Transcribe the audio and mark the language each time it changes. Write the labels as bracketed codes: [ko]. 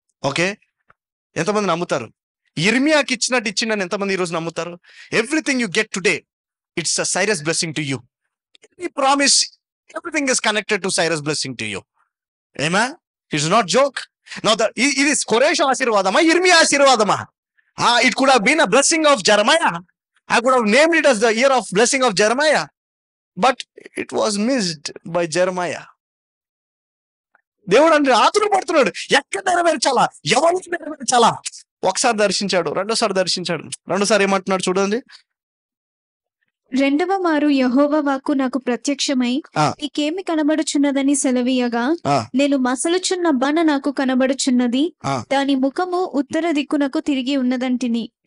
[te] Okay, ఎంతమంది నమ్ముతారు? యిర్మీయాకి ఇచ్చినట్టు ఇచ్చిండని ఎంతమంది ఈరోజు నమ్ముతారు? [en] Everything you get today, it's a Cyrus blessing to you. Any promise, everything is connected to Cyrus blessing to you. ఏమా? It's not joke. [te] ఇది కొరేషు ఆశీర్వాదమా, యిర్మీయా ఆశీర్వాదమా? [en] It could have been a blessing of Jeremiah. I could have named it as the year of blessing of Jeremiah, but it was missed by Jeremiah. [te] దేవుడు అంటే ఆతురు పడుతున్నాడు, ఎక్కడ నెరవేర్చాలా, ఎవరికి నెరవేర్చాలా. ఒకసారి దర్శించాడు, రెండోసారి దర్శించాడు, రెండోసారి ఏమంటున్నాడు చూడండి. రెండవ మారు యెహోవా వాక్కు నాకు ప్రత్యక్షమై, నీకేమి కనబడుచున్నదని సెలవీయగా, నేను మసలుచున్న బాణ నాకు కనబడుచున్నది, దాని ముఖము ఉత్తర దిక్కునకు తిరిగి ఉన్నదంటిని.